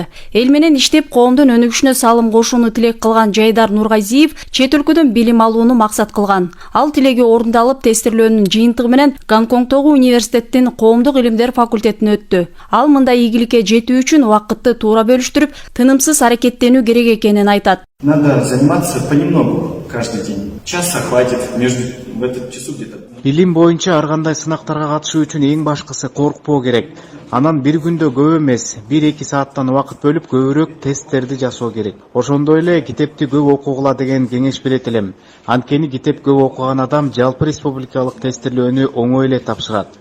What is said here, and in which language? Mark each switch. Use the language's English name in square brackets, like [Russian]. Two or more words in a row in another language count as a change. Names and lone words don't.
[Kyrgyz] Эл менен иштеп коомдун өнүгүшүнө салым кошууну тилек кылган Жайдар Нургазиев чет өлкөдөн билим алууну максат кылган. Ал тилеги орундалып, тестирлөөнүн жыйынтыгы менен Гонконгдогу университеттин коомдук илимдер факультетине өттү. Ал мындай ийгиликке жетүү үчүн убакытты туура бөлүштүрүп, тынымсыз аракеттенүү керек экенин айтат. [Russian] Надо заниматься понемногу каждый день. Часа хватит в этот часу где-то. [Kyrgyz] Билим боюнча ар кандай сынактарга катышуу үчүн эң башкысы коркпоо керек. Анан бир күндө көп эмес, 1-2 сааттан убакыт бөлүп көбүрөөк тесттерди жасоо керек. Ошондой эле китепти көп окугула деген кеңеш берет элем. Анткени китеп көп окуган адам жалпы республикалык тестирлөөнү оңой эле тапшырат.